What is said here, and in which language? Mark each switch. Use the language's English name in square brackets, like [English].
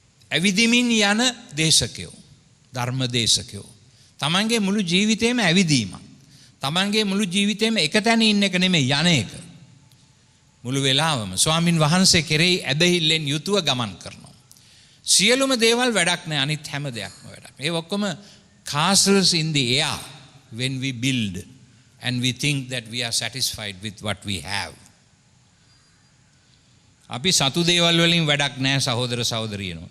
[Sinhala] ඇවිදිමින් යන දේශකයෝ, ධර්ම දේශකයෝ. තමන්ගේ මුළු ජීවිතේම ඇවිදීමක්. තමන්ගේ මුළු ජීවිතේම එක තැන ඉන්න එක නෙමෙයි, යන එක. මුළු වෙලාවම ස්වාමින් වහන්සේ කෙරෙහි ඇදහිල්ලෙන් යුතුව ගමන් කරනවා. සියලුම දේවල් වැඩක් නෑ, අනිත් හැම දෙයක්ම වැඩක්. ඒ ඔක්කොම [English] castles in the air when we build and we think that we are satisfied with what we have. [Sinhala] අපි සතු දේවල් වලින් වැඩක් නෑ සහෝදර සහෝදරියනෝ.